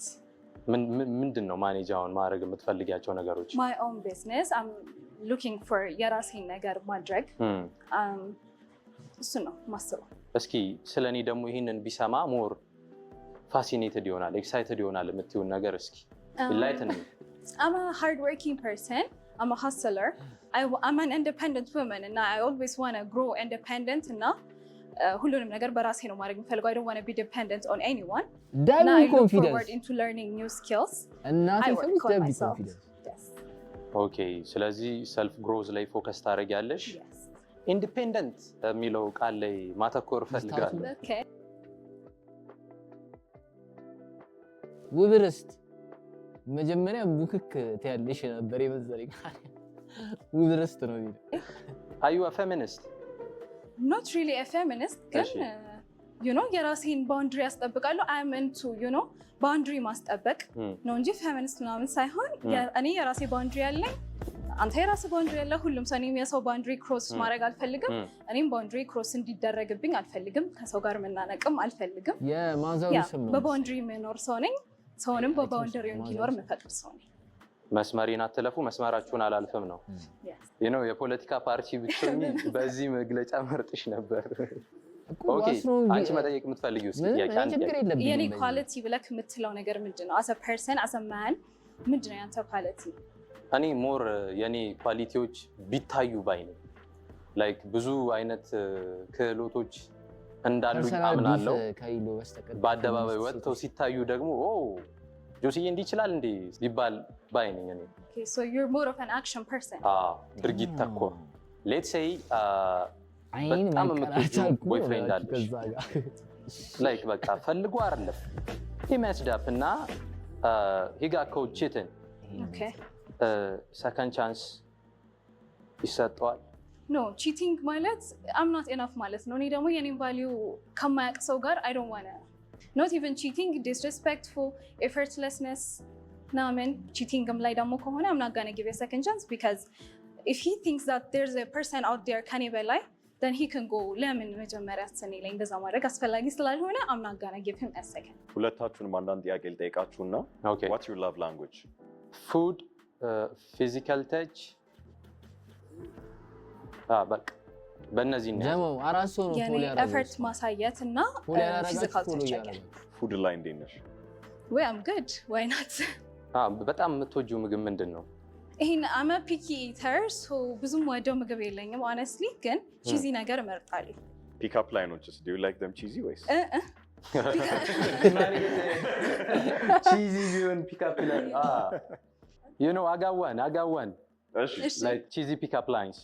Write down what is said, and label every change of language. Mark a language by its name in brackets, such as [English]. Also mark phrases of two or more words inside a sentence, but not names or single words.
[Amharic] ምንድን ነው ማኔጅ አሁን ማድረግ የምትፈልጊያቸው ነገሮች? [English] my own business. I'm looking for [Amharic] የራሴን ነገር ማድረግ እሱ ነው ማስበው። እስኪ ስለኔ ደግሞ ይህንን ቢሰማ [English] more fascinated [Amharic] ይሆናል ኤክሳይትድ ይሆናል የምትይውን ነገር እስኪ [English] enlighten me. I'm a hardworking person. I'm a hustler. I'm an independent woman and I always want to grow independent and [Amharic] ሁሉንም ነገር በራሴ ነው ማድረግ የምፈልገው. [English] I don't want to be dependent on anyone. Double I look confidence. forward into learning new skills. [Amharic] እናቴ [English] I work [Amharic] ሰምች [English] on double myself. confidence. Yes. [Amharic] ኦኬ ስለዚህ [English] self growth [Amharic] ላይ ፎከስ ታደርጊያለሽ። [English] Yes. [Amharic] ኢንዲፔንደንት የሚለው ቃል ላይ ማተኮር ፈልጋለሁ። [English] Okay. [Amharic] ውብርስት መጀመሪያ ቡክክ ትያለሽ ነበር የመሰለኝ። ውብርስት ነው የሚለው። [English] Are you a feminist? Not really a feminist, [Amharic] ግን እሺ። [English] you know [Amharic] የራሴን ባውንድሪ ያስጠብቃለሁ. [English] I am into you know [Amharic] ባውንድሪ ማስጠበቅ ነው እንጂ ፌሚኒስት ምናምን ሳይሆን እኔ የራሴ ባውንድሪ ያለኝ አንተ የራሴ ባውንድሪ ያለ ሁሉም ሰው እኔም የሰው [English] boundary cross [Amharic] ማድረግ አልፈልግም። እኔም [English] boundary cross [Amharic] እንዲደረግብኝ አልፈልግም። ከሰው ጋር መናነቅም አልፈልግም። የማዛው ስም ነው። በባውንድሪ የምኖር ሰው ነኝ። ሰውንም በባውንደሪው እንዲኖር የምፈቅድ ሰው ነኝ። መስመሬን አትለፉ መስመራችሁን አላልፍም ነው። [English] you know [Amharic] የፖለቲካ ፓርቲ ብትሆኚ በዚህ መግለጫ መርጥሽ ነበር። ኦኬ አንቺ መጠየቅ የምትፈልጊው ጥያቄ አንቺ የኔ ኳሊቲ ብለክ የምትለው ነገር ምንድነው? [English] as a person as a man [Amharic] ምንድነው ያንተ ኳሊቲ? እኔ ሞር የኔ ኳሊቲዎች ቢታዩ ባይ ነኝ። ላይክ ብዙ አይነት ክህሎቶች እንዳሉ አምናለሁ። በአደባባይ ወጥተው ሲታዩ ደግሞ ኦ ጆሲዬ እንዲህ ይችላል እንዴ ሊባል ባይ ነኝ እኔ። [English] Okay, so you're more of an action person. [Amharic] ድርጊት ተኮር [English] let's say [Amharic] በጣም የምትወጂው ቦይፍሬንድ አለሽ ላይክ በቃ ፈልጎ አይደለም [English] he messed up [Amharic] እና [English] he got caught cheating. Okay. second chance [Amharic] ይሰጠዋል። [English] No, cheating ማለት I'm not enough [Amharic] ማለት ነው። እኔ ደግሞ የኔን ቫልዩ ከማያውቅ ሰው ጋር [English] I don't want to not even cheating, disrespectful, effortlessness ናምን cheatingም [Amharic] ላይ ደግሞ ከሆነ [English] I'm not gonna give a second chance because if he thinks that there's a person out there [Amharic] ከኔ በላይ [English] then he can go [Amharic] ለምን መጀመሪያ ስኔ ላይ እንደዛ ማድረግ አስፈላጊ ስላልሆነ [English] I'm not gonna give him a second. [Amharic] ሁለታችሁንም አንዳንድ ጥያቄ ልጠይቃችሁና [English] Okay. what's your love language? food, physical touch [Amharic] በቃ በእነዚህ ነው ጀሞ አራስ ነው የኔ ፎሎ ያደረገው ኤፈርት ማሳየት እና [English] physical touch [Amharic] ያገኝ ፉድ ላይ እንዴት ነሽ? [English] ወይ I'm good, why not? [Amharic] በጣም የምትወጂው ምግብ ምንድን ነው? ይሄን [English] I'm a picky eater so [Amharic] ብዙም ወደው ምግብ የለኝም honestly ግን ቺዚ ነገር እመርጣለሁ። [English] pick up ላይኖችስ do you like them cheesy ways? cheesy ቢሆን pick up line you know I got one [Amharic] እሺ [English] like cheesy pick up lines.